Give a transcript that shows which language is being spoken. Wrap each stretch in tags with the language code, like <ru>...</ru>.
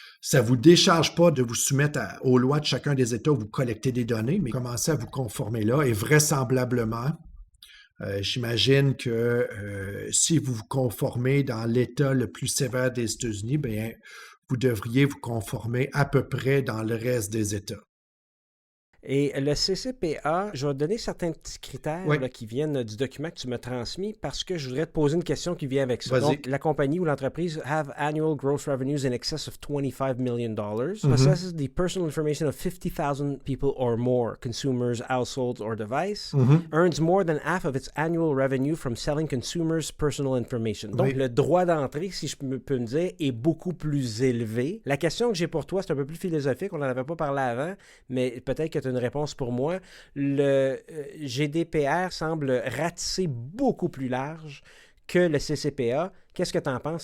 <fr>Ça ne vous décharge pas de vous soumettre aux lois de chacun des États où vous collectez des données, mais commencez à vous conformer là et vraisemblablement, j'imagine que si vous vous conformez dans l'État le plus sévère des États-Unis, bien, vous devriez vous conformer à peu près dans le reste des États. Et le CCPA, je vais te donner certains petits critères là, qui viennent du document que tu m'as transmis parce que je voudrais te poser une question qui vient avec ça. Donc, la compagnie ou l'entreprise</fr> <en>have annual gross revenues in excess of $25 million, possesses the personal information of 50,000 people or more, consumers, households, or device, earns more than half of its annual revenue from selling consumers' personal information.</en> <fr>Donc, le droit d'entrée, si je peux me dire, est beaucoup plus élevé. La question que j'ai pour toi, c'est un peu plus philosophique, on n'en avait pas parlé avant, mais peut-être que tu as une réponse pour moi. Le GDPR semble ratisser beaucoup plus large que le CCPA. Qu'est-ce que tu en penses?</fr>